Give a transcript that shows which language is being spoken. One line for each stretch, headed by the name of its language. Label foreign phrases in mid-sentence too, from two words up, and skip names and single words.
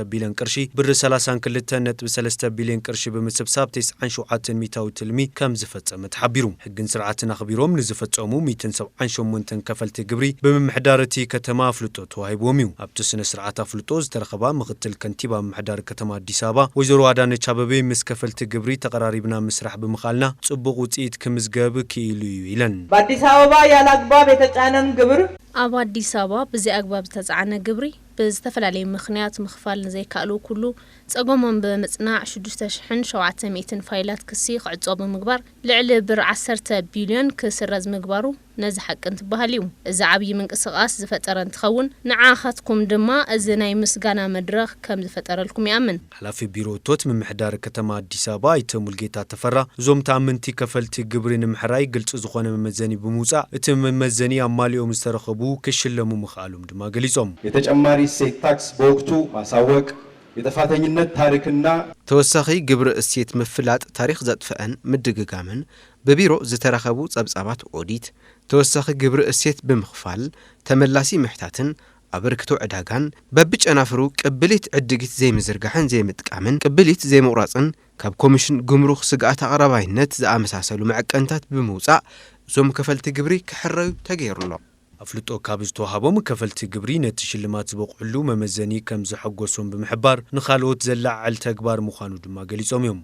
Tigrinya: ቢልዮን ቅርሺ ብር 32.3 ቢልዮን ቅርሺ ብምስብሳብ 97 ሚታዊ ትልሚ ከም ዝፈጸመ ተሓቢሩ ሕግን ስርዓትን ኣኽቢሮም ንዝፈጸሙ 178 ከፈልቲ ግብሪ ብምምሕዳር እቲ ከተማ ኣፍልጦ ተዋሂቦም እዩ ኣብቲ ስነ ስርዓት ኣፍልጦ ዝተረኸባ ምክትል ከንቲባ ምምሕዳር ከተማ አዲስ አበባ ወይዘሮ አዳነች አበቤ ምስ ከፈልቲ ግብሪ ተቀራሪብና ምስራሕ ብምኻልና ጽቡቕ ውጽኢት ክምዝገብ ክኢሉ ይለን
Amharic: በአዲስ አበባ ያለ አግባብ የተጫነን ግብር
Tigrinya: ኣብ አዲስ አበባ
Amharic: በዚህ አግባብ
Tigrinya: ተጻዕነ ግብሪ በዝተፈላለየ ምኽንያት ምኽፋል ዘይካሉ ኩሉ ጸጎሞም በመጽናዕ 6700 ፋይላት ክሲ ክዕጾ ብምግባር ልዕሊ ብር 10 ቢልዮን ክስረዝ ምግባሩ ነዚ ሓቅን ትበሃልዩ እዚ ዓብይ ምንቅስቓስ ዝፈጠረ እንትኸውን ንዓኻትኩም ድማ እዚ ናይ ምስጋና መድረኽ ከም ዝፈጠረልኩም ይኣምን ሓላፊ ቢሮ ቶት ምምሕዳር ከተማ አዲስ አበባ ኣይተ ሙልጌታ ተፈራ እዞም ተኣመንቲ ከፈልቲ ግብሪ ንምሕራይ ግልጽ ዝኾነ መመዘኒ ብምውጻእ እቲ መመዘኒ ኣማሊኦም ዝተረኸቡ ክሽለሙ ምኽኣሎም ድማ ገሊጾም
Amharic: የተጨማሪ እሴት ታክስ በወቅቱ ማሳወቅ የጥፋተኝነት ታሪክና
Tigrinya: ተወሳኺ ግብሪ እሴት ምፍላጥ ታሪክ ዘጥፈአን ምድግጋምን በቢሮ ዝተረኸቡ ጸብጻባት ኦዲት ተወሳኺ ግብሪ እሴት ብምኽፋል ተመላሲ ምሕታትን አበርክቶ ዕዳጋን በብጨናፍሩ ቅብሊት ዕድጊት ዘይምዝርጋሕን ዘይምጥቃምን ቅብሊት ዘይምቁራጽን ካብ ኮሚሽን ጉምሩክ ስግኣት አቅራባይነት ዝኣመሳሰሉ መዐቀንታት ብምውጻእ ዞም ከፈልቲ ግብሪ ክሕረዩ ተገይሩሎ አፍልጦ ካብ ዝተዋሃቦም ከፈልቲ ግብሪ ነቲ ሽልማት ዝበቁሉ መመዘኒ ከም ዝሐጎሶም ብምሕባር ንኻልኦት ዘላዓል ተግባር ምዃኑ ድማ ገሊጾም እዮም